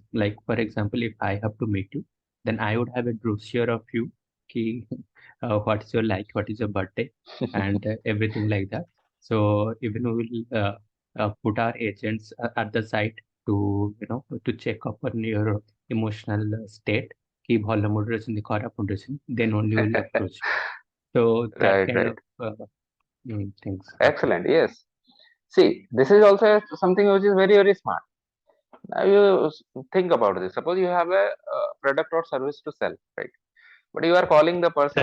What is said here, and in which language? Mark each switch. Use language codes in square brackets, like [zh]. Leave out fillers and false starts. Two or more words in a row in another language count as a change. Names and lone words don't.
[en] Like for example, if I have to meet you, then I would have a brochure of you, ki, what is your like, what is your birthday, and everything like that. So even we will put our agents at the site to to check up on your emotional state. [or] କି ଭଲ mood ରେ ଅଛନ୍ତି ଖରାପ mood ରେ ଅଛନ୍ତି, [en] then only will approach. So that Right, kind right. of things happen. Excellent. Yes. See, this is also something which is very, very smart. Now you think about this. Suppose you have a product or service to sell, right? But you are calling the person